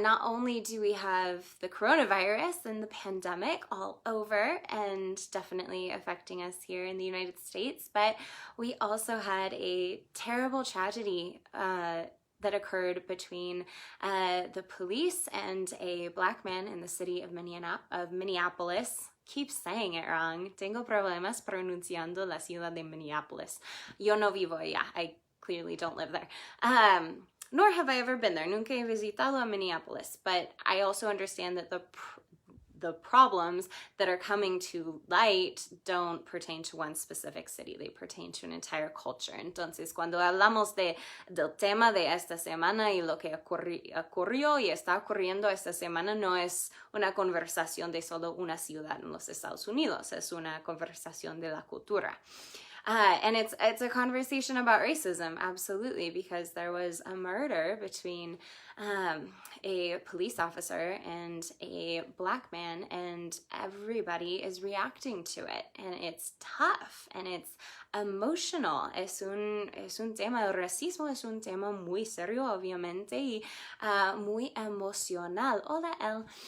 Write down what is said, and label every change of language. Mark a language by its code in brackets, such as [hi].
[en] Not only do we have the coronavirus and the pandemic all over and definitely affecting us here in the United States, but we also had a terrible tragedy that occurred between the police and a black man in the city of Minneapolis. Keep saying it wrong. [es] Tengo problemas pronunciando la ciudad de Minneapolis. Yo no vivo allá. [en] I clearly don't live there. Nor have I ever been there. [es] Nunca he visitado a Minneapolis. [en] But I also understand that the problems that are coming to light don't pertain to one specific city. They pertain to an entire culture. [es] Entonces, cuando hablamos del tema de esta semana y lo que ocurrió y está ocurriendo esta semana, no es una conversación de solo una ciudad en los Estados Unidos. Es una conversación de la cultura. [en] And it's a conversation about racism, absolutely, because there was a murder between a police officer and a black man, and everybody is reacting to it, and it's tough and it's emotional. [es] Es un tema, el racismo es un tema muy serio, obviamente, y muy emocional. Hola, El.